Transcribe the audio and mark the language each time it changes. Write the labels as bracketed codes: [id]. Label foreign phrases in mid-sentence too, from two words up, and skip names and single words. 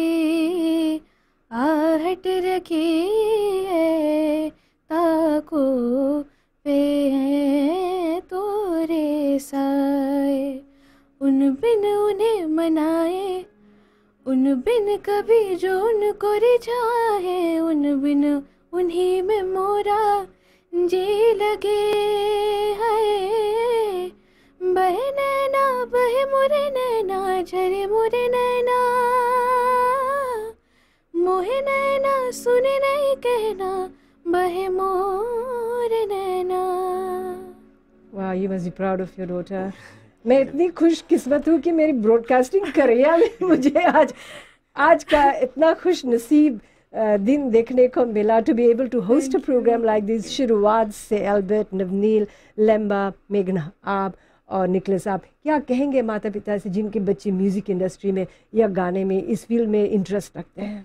[hi] आहट रखी है, ताको पे हैं तोरे साए, उन बिन उन्हें मनाए, उन बिन कभी जो उनको रिझाए, उन बिन उन्हीं में मोरा जी लगे है, बहे नैना बहे मोरे नैना, झरे मोरे नैना, मोह मोहे नैना सुने नहीं कहना बहे मोर नैना। वाह, [en] You must be proud of your daughter. [hi] मैं इतनी खुशकिस्मत हूँ कि मेरी ब्रॉडकास्टिंग करियर में मुझे आज का इतना खुश नसीब दिन देखने को मिला, [en] To be able to host a program like this. [hi] शुरुआत से एल्बर्ट, नवनील, लेम्बा, मेघना, आप और निकलस, आप क्या कहेंगे माता पिता से जिनके बच्चे [en] music industry [hi] में या गाने में, इस फील्ड में इंटरेस्ट रखते हैं?